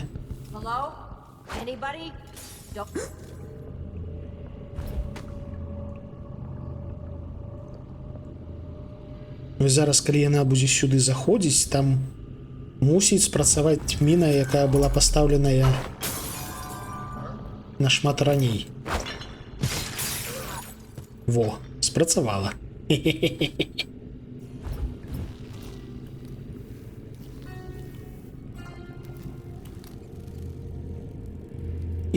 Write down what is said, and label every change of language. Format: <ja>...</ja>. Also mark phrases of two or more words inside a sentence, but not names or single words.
<en>Hello? Anybody? Don't.</en> <be>Ось зараз, коли яна будзе сюди заходзіць, там мусіць спрацаваць міна, якая была пастаўленая нашмат раней. Во, спрацавала. І...</be>